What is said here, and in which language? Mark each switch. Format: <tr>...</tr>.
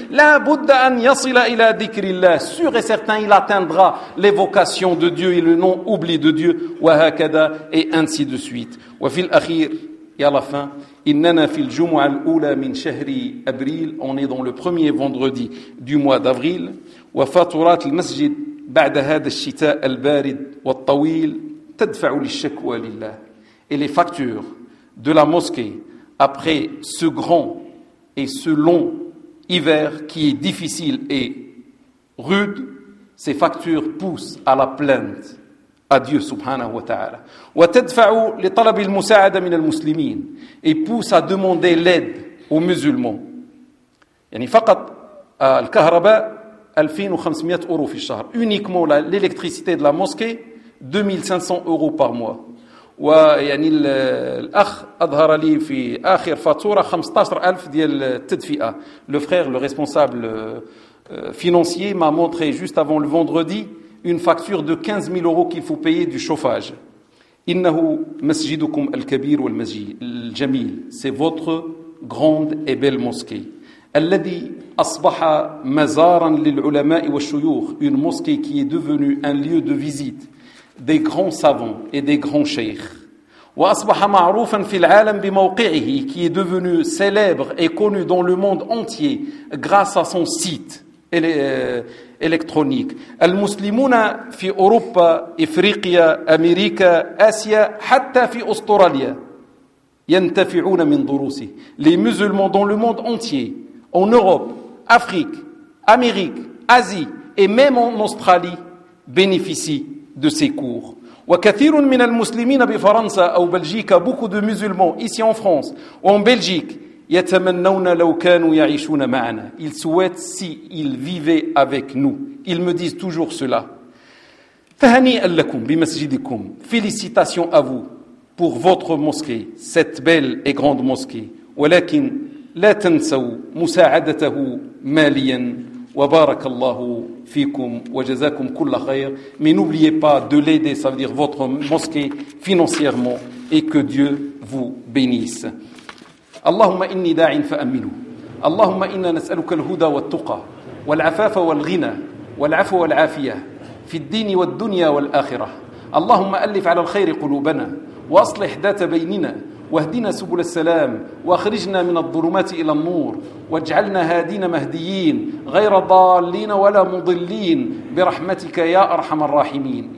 <ar>La budda an yasila ila dhikrillah,</ar> <fr>sûr et certain il atteindra l'évocation de Dieu et le nom oubli de Dieu.</fr> <ar>Wa hakada,</ar> <fr>et ainsi de suite.</fr> <ar>Wa fil akhir,</ar> <fr>et à la fin,</fr> <ar>إننا في الجمعة الأولى من شهر أبريل.</ar> <fr>On est dans le premier vendredi du mois d'avril.</fr> <ar>وفاتورات المسجد بعد هذا الشتاء البارد والطويل تدفع للشكوى لله.</ar> <fr>Et les factures de la mosquée après ce grand et ce long hiver qui est difficile et rude, ces factures poussent à la plainte à Dieu</fr> <ar>subhanahu wa ta'ala. وتدفع لطلب المساعدة من المسلمين,</ar> <fr>et pousse à demander l'aide aux musulmans.</fr> <ar>يعني فقط الكهرباء 2500 euro في الشهر.</ar> <fr>Uniquement l'électricité de la mosquée 2500 euros par mois.</fr> <ar>ويعني الأخ أظهر لي في آخر فاتورة 15000 ديال التدفئة.</ar> <fr>Le frère, le responsable financier m'a montré juste avant le vendredi une facture de 15000 euros qu'il faut payer du chauffage.</fr> <ar>إنه مسجدكم الكبير والمسجد الجميل.</ar> <fr>C'est votre grande et belle mosquée.</fr> <ar>الذي أصبح مزارا للعلماء والشيوخ.</ar> <fr>Une mosquée qui est devenue un lieu de visite des grands savants et des grands sheikhs.</fr> <ar>وأصبح معروفا في العالم بموقعه,</ar> <fr>qui est devenu célèbre et connu dans le monde entier grâce à son site électronique.</fr> <ar>المسلمون في أوروبا, إفريقيا, أمريكا, آسيا, حتى في أستراليا ينتفعون من دروسه.</ar> <fr>Les musulmans dans le monde entier, en Europe, Afrique, Amérique, Asie et même en Australie bénéficient de ces cours.</fr> <ar>وكثير من المسلمين بفرنسا أو بلجيكا,</ar> <fr>beaucoup de musulmans ici en France ou en Belgique,</fr> <ar>يتمنون لو كانوا يعيشون معنا.</ar> <fr>Ils souhaitent s'ils vivaient avec nous. Ils me disent toujours cela.</fr> <ar>فهنيئا لكم بمسجدكم.</ar> <fr>Félicitations à vous pour votre mosquée, cette belle et grande mosquée.</fr> <ar>ولكن لا تنسوا مساعدته ماليا. وبارك الله فيكم وجزاكم كل خير.</ar> <fr>Mais n'oubliez pas de l'aider, ça veut dire votre mosquée, financièrement, et que Dieu vous bénisse.</fr> <ar>اللهم إني داع فأمنه. اللهم إنا نسألك الهدى والتقى والعفاف والغنى والعفو والعافية في الدين والدنيا والآخرة. اللهم ألف على الخير قلوبنا وأصلح ذات بيننا واهدنا سبل السلام واخرجنا من الظلمات إلى النور واجعلنا هادين مهديين غير ضالين ولا مضلين برحمتك يا أرحم الراحمين.</ar>